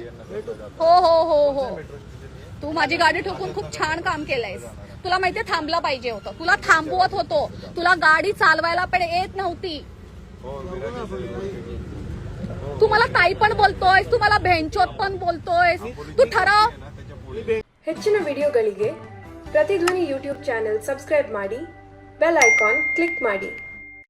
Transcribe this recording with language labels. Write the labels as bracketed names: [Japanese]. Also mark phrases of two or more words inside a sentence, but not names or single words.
[Marathi] हो हो हो हो. तू माझी गाडी ठोकून खूप छान काम केलंयस. तुला माहितीये थांबलं पाहिजे होतं, तुला थांबवत होतो. तुला गाडी चालवायला पण येत नव्हती. हो, वीरा देसाई. तू मला ताई पण बोलतोय, तू मला भेंचोत पण बोलतोय, तू ठरव. [Kannada] ಹೆಚ್ಚಿನ ವಿಡಿಯೋಗಳಿಗೆ ಪ್ರತಿಧ್ವನಿ ಯೂಟ್ಯೂಬ್ ಚಾನೆಲ್ ಸಬ್ಸ್ಕ್ರೈಬ್ ಮಾಡಿ, ಬೆಲ್ ಐಕಾನ್ ಕ್ಲಿಕ್ ಮಾಡಿ.